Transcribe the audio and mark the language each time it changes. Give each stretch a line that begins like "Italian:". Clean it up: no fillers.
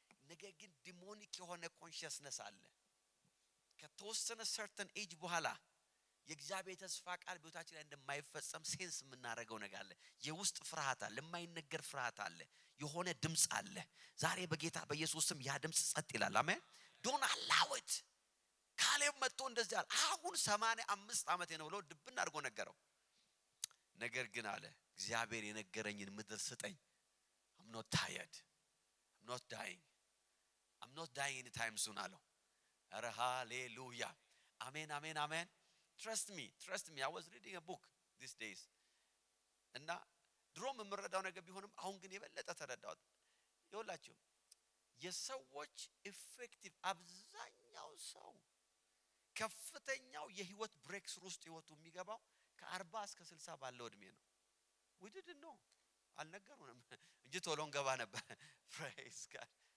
Amharic: ነገር ግን ዲሞኒክ የሆነ ኮንሺየስነስ አለ። ከተወሰነ
English: certain age
Amharic: በኋላ የእግዚአብሔር ተስፋ ቃል በህይወታችን ላይ እንደማይፈጸም ሴንስ የምናረጋው ነገር አለ። የውስጥ ፍርሃት አለ፣ የማይነገር ፍርሃት አለ፣ የሆነ ድምጽ አለ። ዛሬ በጌታ በኢየሱስ ስም ያ ድምጽ ጸጥ ይላል። አሜን።
English: don't allow it።
Amharic: ካሌብ መጥቶ እንደዚህ አለ። አሁን 85 ዓመት ነው ብሎ ድብና አድርጎ ነገረው። ነገር ግን አለ እግዚአብሔር የነገረኝን ምድር ስጠኝ።
English: I'm not tired. I'm not dying. I'm not dying anytime soon
Amharic: አለው። ኧረ ሃሌሉያ። አሜን አሜን አሜን።
English: Trust me. I was reading a book these days.
Amharic: እና ድሮም የምረዳው ነገር ቢሆንም አሁን ግን የበለጠ ተረዳሁት። ይኸውላችሁ የሰዎች ኢፌክቲቭ አብዛኛው ሰው ከፍተኛው የህይወት ብሬክስ ውስጥ ህይወቱ የሚገባው ከ40 እስከ 60 ባለው እድሜ ነው።
English: we didn't know
Amharic: አልነገሩንም እንጂ ቶሎ እንገባ ነበር።
English: praise God.